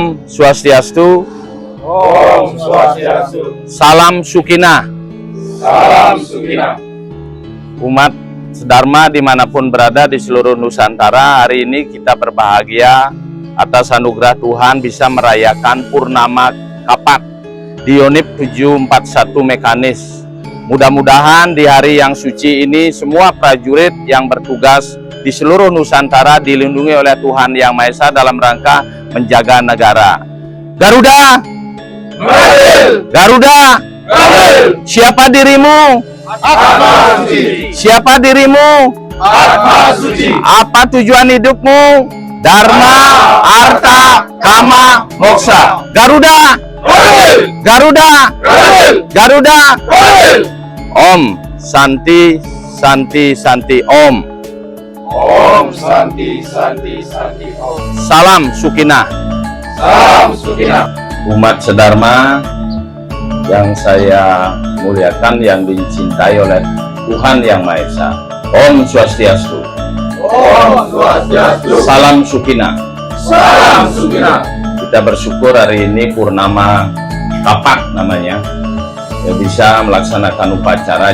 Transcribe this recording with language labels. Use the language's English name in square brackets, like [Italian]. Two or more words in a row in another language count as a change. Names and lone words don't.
[Sanskrit] Swastiastu. Om Swastiastu. [Indonesian] Salam Sukinah. Salam Sukinah. Umat sedharma dimanapun berada di seluruh Nusantara, hari ini kita berbahagia atas anugerah Tuhan bisa merayakan Purnama Kapak di Yonif 741 Mekanis. Mudah-mudahan di hari yang suci ini semua prajurit yang bertugas di seluruh Nusantara dilindungi oleh Tuhan Yang Maha Esa dalam rangka menjaga negara. Garuda! [English] Hail! [Indonesian] Garuda! [English] Hail! [Indonesian] Siapa dirimu? Atma suci. Siapa dirimu? Atma suci. Apa tujuan hidupmu? Dharma, Artha, Kama, Moksa. Garuda! [English] Hail! [Indonesian] Garuda! [English] Hail! [Indonesian] Garuda! [English] Hail! [Sanskrit] Om Santi Santi Santi Om. Om Santi Santi Santi Om. [Indonesian] Salam Sukinah. Salam Sukinah. Umat sedharma yang saya muliakan, yang dicintai oleh Tuhan Yang Maha Esa. [Sanskrit] Om Swastiastu. Om Swastiastu. [Indonesian] Salam Sukinah. Salam Sukinah. Kita bersyukur hari ini Purnama Kapak namanya, ya, bisa melaksanakan upacara.